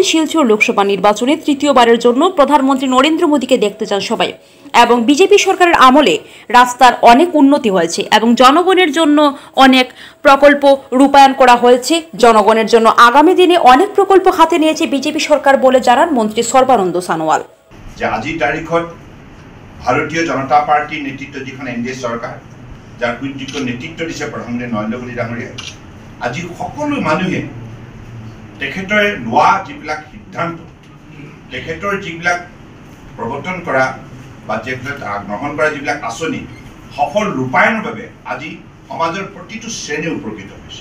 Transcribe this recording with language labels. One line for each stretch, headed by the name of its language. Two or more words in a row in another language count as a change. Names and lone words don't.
Bangla: শিলচর লোকসভা নির্বাচনে তৃতীয়বারের জন্য প্রধানমন্ত্রী নরেন্দ্র মোদীকে দেখতে চান সবাই এবং বিজেপি সরকারের আমলে রাস্তার অনেক উন্নতি হয়েছে এবং জনগণের জন্য অনেক প্রকল্প রূপায়ণ করা হয়েছে। জনগণের জন্য আগামী দিনে অনেক প্রকল্প হাতে নিয়েছে বিজেপি সরকার বলে জানান মন্ত্রী সর্বানন্দ সানোয়াল।
Assamese: যে আজি তারিখত ভারতীয় জনতা পার্টির নেতৃত্ব যিখন এনডিএ সরকার, যার সুযোগ্য নেতৃত্ব দিছে প্ৰধানমন্ত্ৰী নৰেন্দ্ৰ মোদী ডাঙৰীয়াই, আজি সকলো মানুহে তেখেতৰ লোৱা যিবিলাক সিদ্ধান্ত, তেখেতৰ যিবিলাক প্ৰৱৰ্তন কৰা বা গ্ৰহণ কৰা যিবিলাক আঁচনি সফল ৰূপায়ণৰ বাবে আজি সমাজৰ প্ৰতিটো শ্ৰেণী উপকৃত হৈছে।